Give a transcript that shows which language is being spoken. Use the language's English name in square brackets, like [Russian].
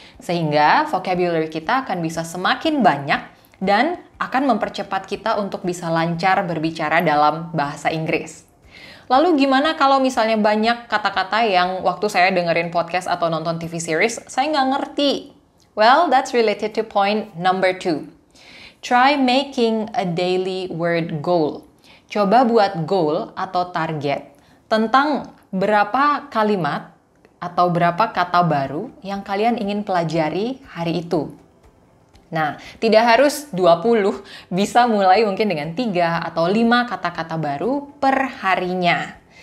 [Indonesian] Sehingga vocabulary kita akan bisa semakin banyak dan akan mempercepat kita untuk bisa lancar berbicara dalam bahasa Inggris. Lalu gimana kalau misalnya banyak kata-kata yang waktu saya dengerin podcast atau nonton TV series, saya nggak ngerti? [English] Well, that's related to point number 2. Try making a daily word goal. [Indonesian] Coba buat goal atau target tentang berapa kalimat atau berapa kata baru yang kalian ingin pelajari hari itu. Nah, tidak harus 20, bisa mulai mungkin dengan 3 atau 5 kata-kata baru per harinya.